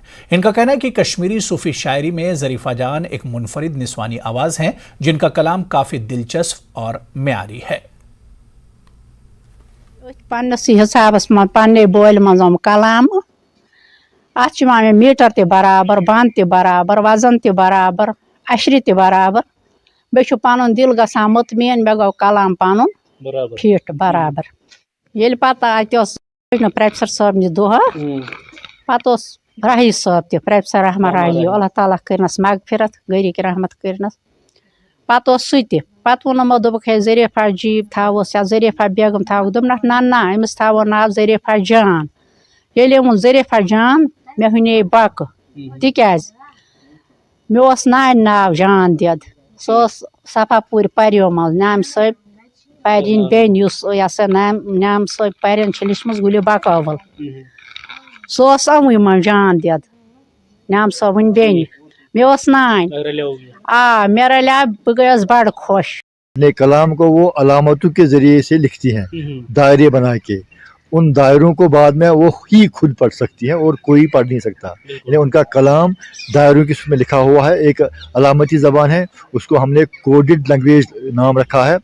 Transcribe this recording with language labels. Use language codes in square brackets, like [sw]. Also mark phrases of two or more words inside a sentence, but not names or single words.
[ur] ان کا کہنا ہے کہ کشمیری صوفی شاعری میں ظریفہ جان ایک منفرد نسوانی آواز ہیں جن کا کلام کافی دلچسپ اور معیاری ہے. [ks] अत मीटर ते बराबर, बांद ते बराबर, वजन ते बराबर, अशरी ते बराबर। बे पन दिल गसान मुतमईन मे गो कलाम पन फिट बराबर। ये पता अत प्रोफेसर साहब नि दुह पत राही साहब ते प्रोफेसर रहमान राही अल्लाह ताला करनस मगफिरत गरीक रहमत करनस। पत पत वोनमो दोपक है ज़रीफ़ा जीब थावस या ज़रीफ़ा बेगम थाव दोपनक ना ना अमिस थावो नाव ज़रीफ़ा जान। ये वो ज़रीफ़ा जान मे हुने बक तिकाज मे नान नाव जान दद सह सफापुर पर्यो मज नाम साहब परिन बेन यह नाम साहब परिन लिखम गुलि बकावल सह अमुई मन जान दद नाम साहब वन बेन मे नान मे रलिया बह गयस बड़ खुश। [ur] اپنے کلام کو وہ علامتوں کے ذریعے سے لکھتی ہیں، دائرے بنا کے. ان دائروں کو بعد میں وہ ہی خود پڑھ سکتی ہیں اور کوئی پڑھ نہیں سکتا. یعنی ان کا کلام دائروں کی اس میں لکھا ہوا ہے، ایک علامتی زبان ہے، اس کو ہم نے [en] coded language [ur] نام رکھا ہے.